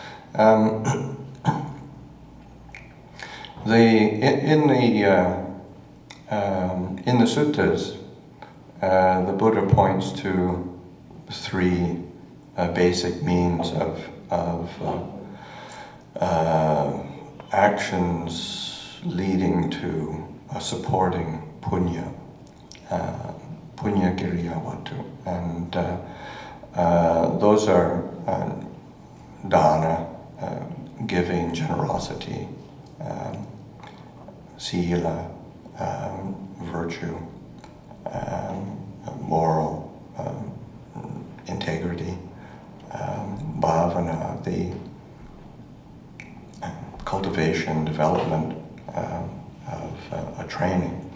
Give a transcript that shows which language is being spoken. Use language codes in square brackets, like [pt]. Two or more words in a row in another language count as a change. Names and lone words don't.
[en] In the suttas, the Buddha points to three basic means of actions leading to supporting punya, [pi] punya kiriyavatu, [en] and those are dana, giving, generosity, sila, virtue, moral integrity, bhavana, the cultivation, development of a training.